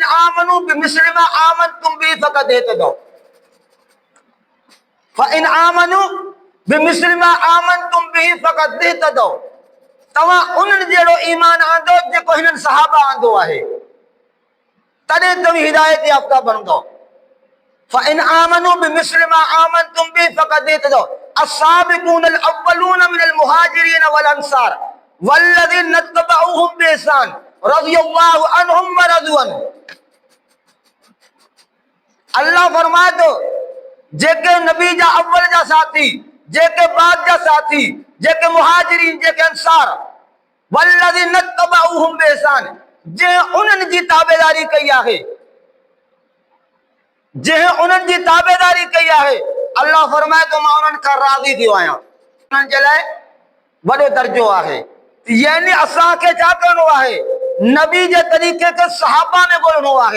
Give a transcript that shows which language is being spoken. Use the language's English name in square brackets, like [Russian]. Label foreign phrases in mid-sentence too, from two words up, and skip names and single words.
[Arabic] آمنوا بمثل ما آمنتم به فقد اهتدوا، فإن آمنوا بمثل ما آمنتم به فقد اهتدوا. [Sindhi] तव्हां उन्हनि जहिड़ो ईमान आंदो जेको हिननि सहाबा आंदो आहे, तॾहिं तव्हां हिदायत याफ़्ता बणंदो। [Arabic] فإن آمنوا بمثل ما آمنتم به فقد اهتدوا. السابقون الأولون من المهاجرين والأنصار والذين اتبعوهم بإحسان رضي الله عنهم ورضوا عنه. [Sindhi] अल्लाह फरमाए थो, जेके नबी जा अव्वल जा साथी, जेके बाद जा साथी, जेके मुहाजिरीन, जेके अंसार, [Arabic] والذين اتبعوهم بإحسان, [Sindhi] जे उन्हनि जी ताबेदारी कई आहे, जे उन्हनि जी ताबेदारी कई आहे, अल्लाह फरमाए थो मां उन्हनि खां राज़ी थियो आहियां। उन्हनि जे लाइ वॾो दर्जो आहे। यानी असांखे छा करणो आहे? नबी जे तरीक़े खे सहाबा में ॻोल्हणो आहे।